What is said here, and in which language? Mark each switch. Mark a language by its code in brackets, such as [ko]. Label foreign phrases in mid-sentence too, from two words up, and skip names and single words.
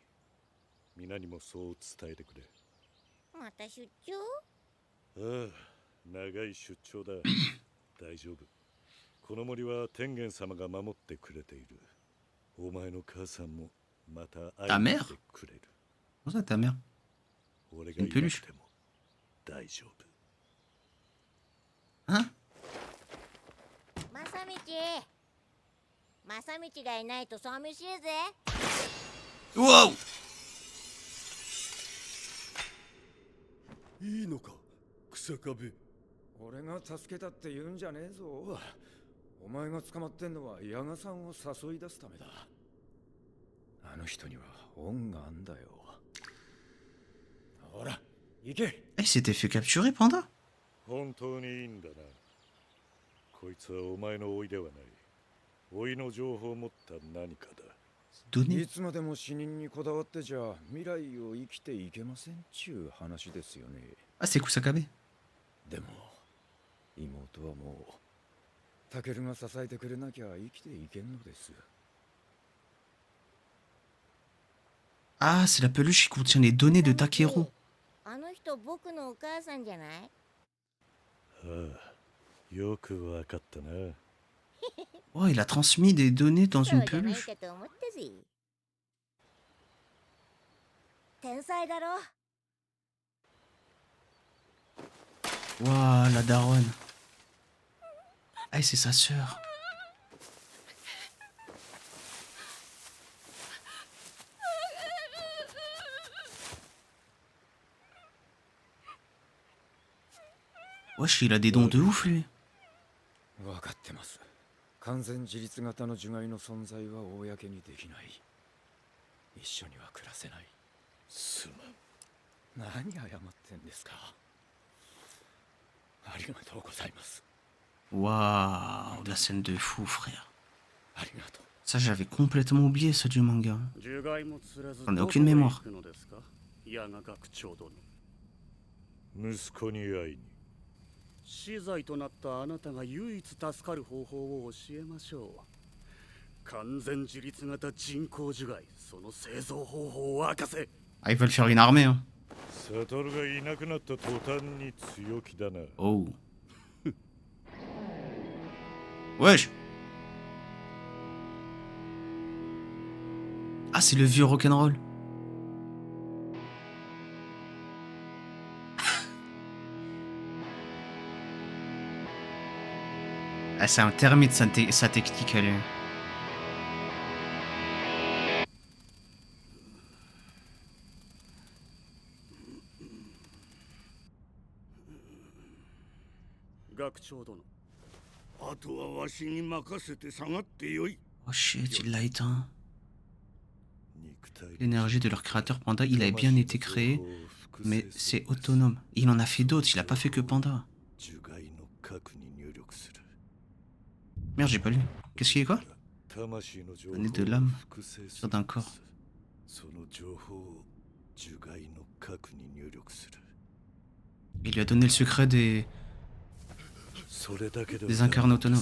[ja] 皆にもそう伝えてくれ。また出張？ああ、長い出張だ。大丈夫。この森は天元様が守ってくれている。お前の母さんもまた会いに来てくれる。 [fr] Comment ça, ta mère? [ja] 俺がいなくても大丈夫。 Hein? 正道がいないと寂しいぜ。 Wow! いいのか、草壁。俺が助けたって言うんじゃねえぞ。お前が捕まってんのは矢賀さんを誘い出すためだ。あの人には恩があんだよ。ほら、行け。 [fr] Il s'était fait capturer, Panda? [ja] 本当にいいんだな。こいつはお前の甥いではない。甥の情報を持った何かだ。 [fr] Donner. [ja] いつまでも死人にこだわってじゃ未来を生きていけませんっちゅう話ですよね。 [fr] Ah, c'est Kusakabe. [ja] でも妹はもうタケルが支えてくれなきゃ生きていけんのです。 [fr] Ah, c'est la peluche qui contient les données de Takeru. [ja] あの人僕のお母さんじゃない？ああ、よくわかったな。 [fr] Oh, il a transmis des données dans [ja] そ [fr] une [ja] うじゃない [fr] peluche. [ja] かと思ったぜ。天才だろ。 [fr] Waouh, la daronne. Ah, c'est sa sœur. Wesh, il a des dons de ouf, lui. [ja] 分かってます。完全自立型の樹海の存在は公にできない。一緒には暮らせない。すまん。何謝ってんですか。ありがとうございます。 [fr] Waouh, la scène de fou, frère. [ja] ありがとう。 [fr] Ça, j'avais complètement oublié ça du manga. J'en ai aucune mémoire. [ja] 息子に会いに。死罪となったあなたが唯一助かる方法を教えましょう。完全自立型人工樹害、その製造方法を明かせ。 [fr] Ah, ils veulent faire une armée, hein. [ja] サトルがいなくなった途端に強気だな。 [fr] Oh. Wesh. Ah, c'est le vieux rock'n'roll. Ah, c'est un termite sa technique, elle est. [ja] 学長殿。あとはわしに任せて下がってよい。 [en] Oh shit, [fr] il l'a éteint. [ja] 肉体 [fr] L'énergie de leur créateur Panda, il a bien été créé, mais c'est autonome. Il en a fait d'autres, il a pas fait que Panda. [ja] 樹害の核に入力する。 [fr] Merde, j'ai pas lu. Qu'est-ce qu'il y a quoi? [ja] 魂の情報 [fr] Données de l'âme [ja] を複製す [fr] sur [ja] る [fr] d'un corps. [ja] その情報を樹害の核に入力する。 [fr] Il lui a donné le secret des [ja] それだけで [fr] des incarnés autonomes.